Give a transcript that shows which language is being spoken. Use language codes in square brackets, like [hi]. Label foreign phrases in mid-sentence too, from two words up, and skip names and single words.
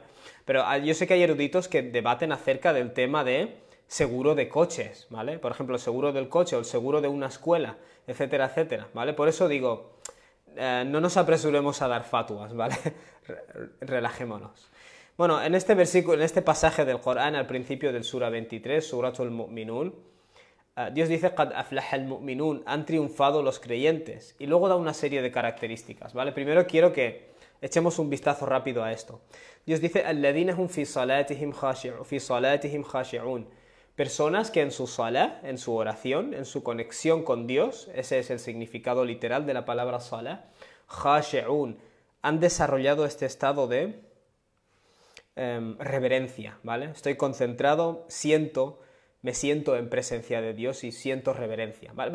[es] Pero yo sé que hay eruditos que debaten acerca del tema de seguro de coches, ¿vale? Por ejemplo, el seguro del coche o el seguro de una escuela, etcétera, etcétera, ¿vale? Por eso digo, no nos apresuremos a dar fatuas, ¿vale? Relajémonos. Bueno, en este versículo, en este pasaje del Corán, al principio del Sura 23, Suratul Mu'minun, Dios dice, [ar] قد أفلح المؤمنون, [es] han triunfado los creyentes, y luego da una serie de características, ¿vale? Primero quiero que echemos un vistazo rápido a esto. Dios dice, [ar] الذين هم في صلاتهم خاشعون, [es] personas que en su salah, en su oración, en su conexión con Dios, ese es el significado literal de la palabra salah, khashi'un, han desarrollado este estado de reverencia, ¿vale? Estoy concentrado, me siento en presencia de Dios y siento reverencia, ¿vale?